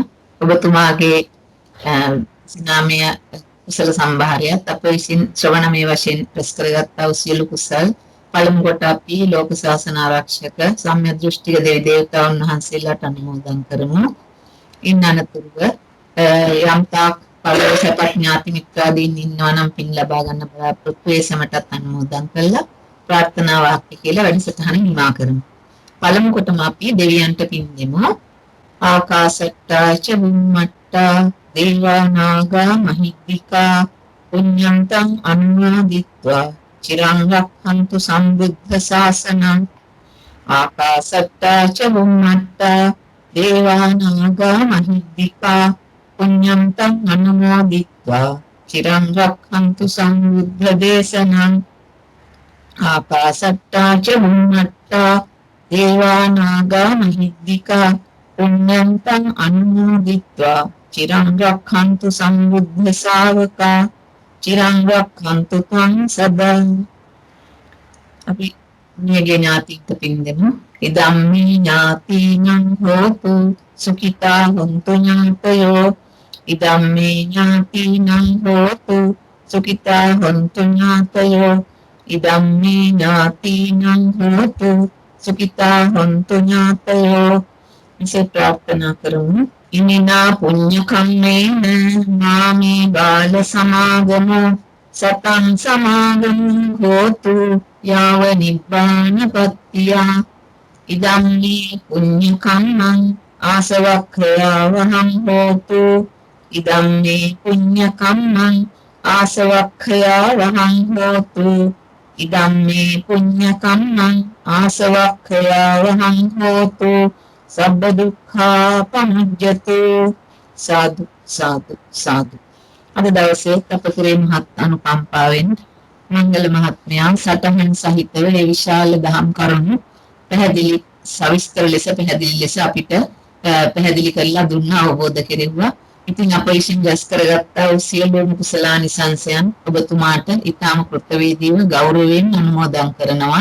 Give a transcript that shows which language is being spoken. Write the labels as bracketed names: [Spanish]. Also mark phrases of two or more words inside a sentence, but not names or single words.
[Sinhala] ඔබතුමාගේ සිනාමය කුසල සම්භාරයත් අප විසින් ශ්‍රවණමය වශයෙන් රැස් කරගත්තා වූ සියලු කුසල් පළමු කොට අපි ලෝක ශාසන ආරක්ෂක සම්‍යක් දෘෂ්ටික දෙවි දේවතාවුන් වහන්සේලාට අනුමෝදන් කරමු. ඉන් අනතුරුව යම් තාක් පළව සපත් ඥාති මිත්‍රාදීන් ඉන්නවා නම් පින් ලබා ගන්න බලාපොරොත්තු ඒ සමටත් අනුමෝදන් කළා. ප්‍රාර්ථනා වාක්‍ය කියලා වැඩසටහන නිමා කරමු. පළමු කොටම අපි දෙවියන්ට පින් දෙමු. [Pali] ආකාශට්ටා ච බුම්මට්ටා දේවා නාග මහිද්దికා පුඤ්ඤන්තං අනුමෝදිත්වා චිරං රක්ඛන්තු සම්බුද්ධ ශාසනං ආකාශට්ටා ච බුම්මට්ටා දේවා නාග මහිද්దికා පුඤ්ඤන්තං අනුමෝදිත්වා චිරං රක්ඛන්තු සම්බුද්ධ දේශනං ආකාශට්ටා ච බුම්මට්ටා දේවා නාග මහිද්దికා පුඤ්ඤන්තං අනුමෝදිත්වා චිරං රක්ඛන්තු සම්බුද්ධ ශාවකා චිරං රක්ඛන්තු ත්වං සදා. [Sinhala] අපි නියගේ ඥාතින්ට පින් දෙමු. [Pali] ඉදම්මි ඥාතිනං හෝතු සුඛිතා හොන්තු ඥාතයෝ ඉදම්මි ඥාතිනං හෝතු සුඛිතා හොන්තු ඥාතයෝ ඉදම්මි ඥාතිනං හෝතු සුඛිතා හොන්තු ඥාතයෝ. [Sinhala] ඉසේ ප්‍රාර්ථනා කරමු. [Pali] ඉමිනා පුඤ්ඤ කම්මේන මාමේ බාල සමාගමෝ සතං සමාගමෝ හෝතු යාව නිබ්බානපත්තියා ඉදම්මි පුඤ්ඤ කම්මං ආසවක්ඛයාවහං හෝතු ඉදම්මි පුඤ්ඤ කම්මං ආසවක්ඛයාවහං හෝතු ඉදම්මි පුඤ්ඤ කම්මං ආසවක්ඛයාවහං හෝතු සබ්බ දුක්ඛා පමුජ්ජතු. සාදු සාදු සාදු. [Sinhala] අද දවසේ අපේ මහත් අනුකම්පාවෙන් මංගල මහත්මයා සටහන් සහිතව මේ විශාල දහම් කරුණු පැහැදිලි සවිස්තර ලෙස පැහැදිලි ලෙස අපිට පැහැදිලි කරලා දුන්නා, අවබෝධ කෙරෙව්වා. ඉතින් අප විසින් රැස් කරගත්තා වූ සියලුම කුසලානිසංසයන් ඔබතුමාට ඊටාම කෘතවේදීව ගෞරවයෙන් අනුමෝදන් කරනවා.